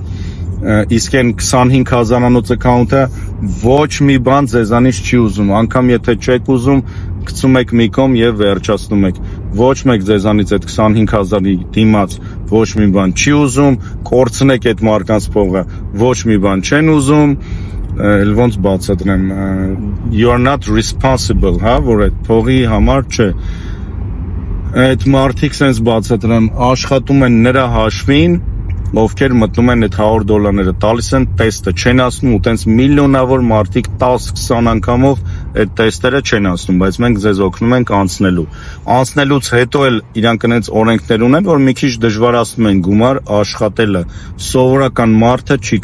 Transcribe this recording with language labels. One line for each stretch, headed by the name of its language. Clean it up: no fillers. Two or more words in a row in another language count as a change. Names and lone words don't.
Armenian: իսկ այն 25,000-անոց account-ը ոչ մի բան ձեզանից չի ուզում, անգամ եթե չեք ուզում, գցում եք մի կողմ եւ վերջացնում եք, ոչ մեկ ձեզանից այդ 25,000-ի դիմաց ոչ մի բան չի ուզում, կորցնեք այդ մարկանց փողը, ոչ մի բան չեն ուզում, էլ ոնց բացատրեմ,
English: you are not responsible,
Armenian: հա, որ այդ փողի համար չէ, այդ մարդիկ sense բացատրեմ, աշխատում են նրա հաշվին, ովքեր մտնում են այդ $100 տալիս են, տեստը չեն ասնում ու տենց միլիոնավոր մարդիկ 10-20 անգամով այդ տեստերը չեն ասնում, բայց մենք ձեզ օգնում ենք անցնելու։ Անցնելուց հետո էլ իրանք այնց օրենքներ ունեն, որ մի քիչ դժվարացնում են գումար աշխատելը։ Սովորական մարդը չի